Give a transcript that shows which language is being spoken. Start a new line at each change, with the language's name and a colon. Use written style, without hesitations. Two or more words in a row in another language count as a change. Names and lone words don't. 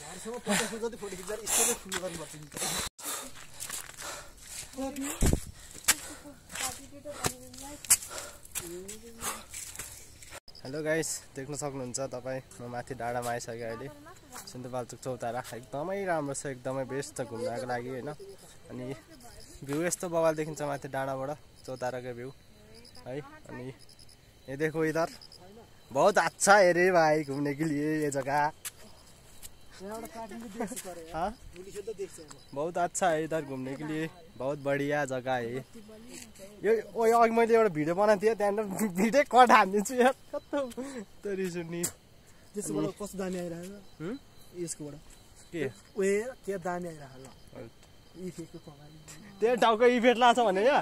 English: hello guys
Nepali: देख्न सक्नुहुन्छ तपाईँ म माथि डाँडामा आइसकेँ अहिले। सिन्धुपाल्चोक चौतारा एकदमै राम्रो छ एकदमै बेस्ट छ घुम्नको लागि होइन। अनि भ्यू यस्तो बवाल देखिन्छ माथि डाँडाबाट चौताराको भ्यू है।
Hindi: अनि ये देखो इधर बहुत अच्छा है रे भाई घूमने के लिए ये जगह। बहुत अच्छा है इधर घूमने के लिए बहुत बढ़िया जगह है यो।
Nepali: अघि मैले एउटा भिडियो बनाएको थिएँ त्यहाँनिर
English: video cut
Nepali: हानिदिन्छु यार कस्तो रिस उठ्ने। त्यसबाट कस्तो दामी आइरहेको यसकोबाट के दामी आइरहेको त्यो टाउको इफेक्ट लाग्छ भने या